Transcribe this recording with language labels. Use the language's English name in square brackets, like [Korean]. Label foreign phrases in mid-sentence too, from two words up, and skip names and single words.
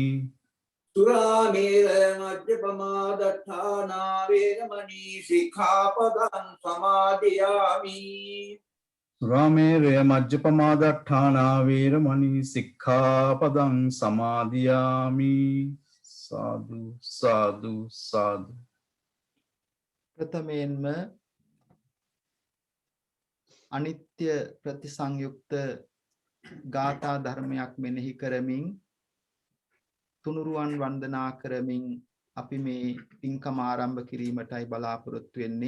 [Pali] Suramera majjapamādaṭṭhānā vedamani sikkhapadang samadhiyami. Suramēraya majjapamādaṭṭhānā veramani sikkhapadang samadhiyami. Sadhu, sadhu, sadhu. [Sinhala] ප්‍රථමයෙන්ම අනිත්‍ය ප්‍රතිසංයුක්ත ගාථා ධර්මයක් මෙනෙහි කරමින් තුනුරුවන් වන්දනා කරමින් අපි මේ පින්කම ආරම්භ කිරීමටයි බලාපොරොත්තු වෙන්නේ.